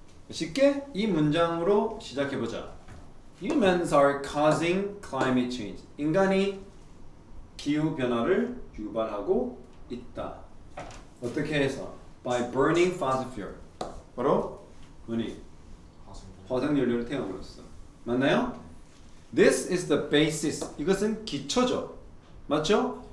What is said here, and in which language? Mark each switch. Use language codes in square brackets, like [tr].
[ko] 쉽게 이 문장으로 시작해보자. [en] Humans are causing climate change. [ko] 인간이 기후 변화를 유발하고 있다. 어떻게 해서? [en] By burning fossil fuel. [ko] 바로 뭐니? 화석 연료를 태움으로써. 맞나요? [en] This is the basis. [ko] 이것은 기초죠. 맞죠?